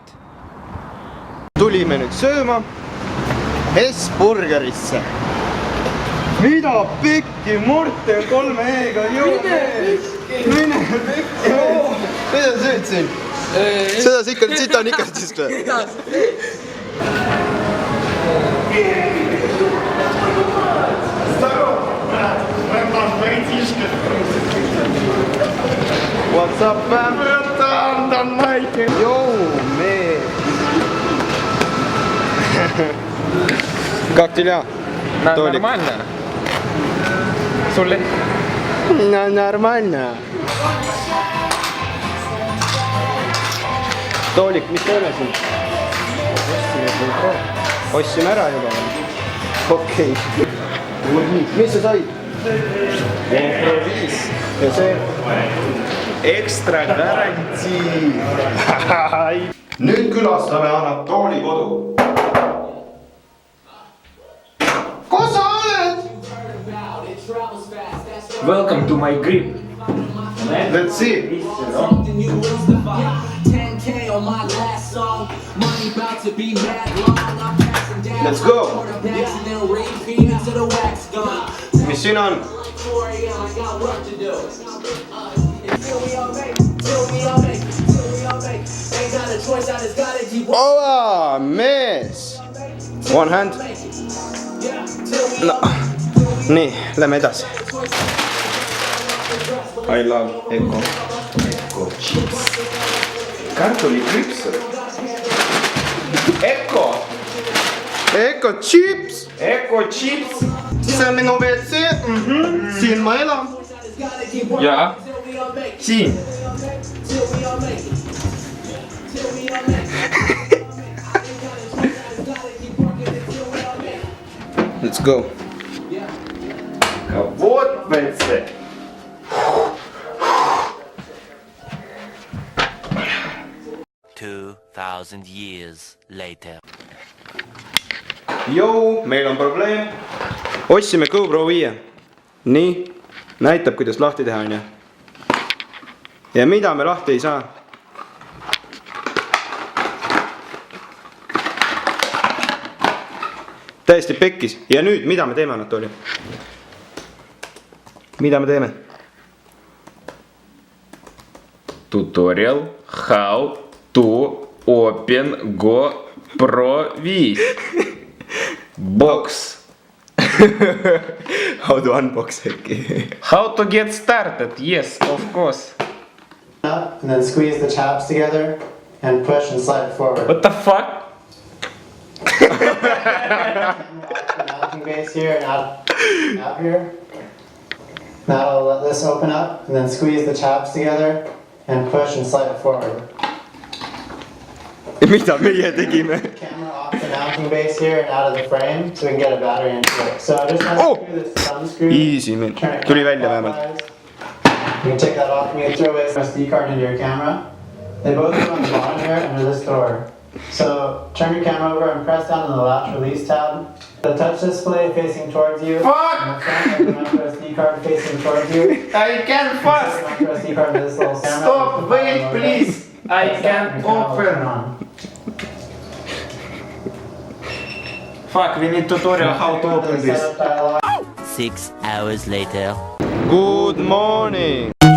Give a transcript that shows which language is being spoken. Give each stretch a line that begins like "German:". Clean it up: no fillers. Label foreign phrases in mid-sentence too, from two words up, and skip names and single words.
Estonian: Tulime nüüd sööma S-burgerisse. Mida pekki Morten 3 E-ga Mine pekki! Mida sa sööd siin? Seda sita on ikastist või?
English: What's up, fam? Yo, man.
Russian: Как дела? Нормально. Сули? Нормально.
Estonian: Toolik, mis teeme siin? Ostsime ära juba. Okei. Mis sa said? Pro5 ja see ekstra garantii. Nüüd külastame Anatooli kodu. Kus sa oled?
English: Welcome to my crib. Let's see. Let's go.
Estonian: Mis siin on? Ova, mees!
English: One hand. No.
Estonian: Nii, lähme edasi.
English: I love Eko.
Estonian: Eko chips. Kartuli kripsud. Eko! Eko chips! Eko chips! See on minu WC. Siin ma elan. Jaa. Siin.
English: Let's go.
Russian: Вот WC.
English: 2000 years later.
Estonian: Jou, meil on probleem. Ostsime GoPro 5. Nii, näitab, kuidas lahti teha on. Ja mida me lahti ei saa? Täiesti pekkis. Ja nüüd, mida me teeme, Anatoli? Mida me teeme?
English: Tutorial how to open GoPro 5 box. How to unbox äkki. How to get started? Yes, of course. Up and then squeeze the tabs together and push and slide it forward. What the fuck? The mounting base here and out here. Now I'll let this open up and then squeeze the tabs together and push and slide it forward.
Estonian: Mida meie tegime?
English: Camera off the mounting base here and out of the frame so we can get a battery into it. So just unscrew this thumb screw. Easy, man.
Estonian: Tuli välja vähemalt.
English: You can take that off and you can throw a SD card into your camera. They both go on the bottom here under this door. So turn your camera over and press down on the latch release tab. The touch display facing towards you. Fuck! And the front of the micro SD card facing towards you. I can't fast! The micro SD card to this little camera. Stop, wait, please! I can't open! Fuck, we need tutorial how to open this. 6 hours later. Good morning.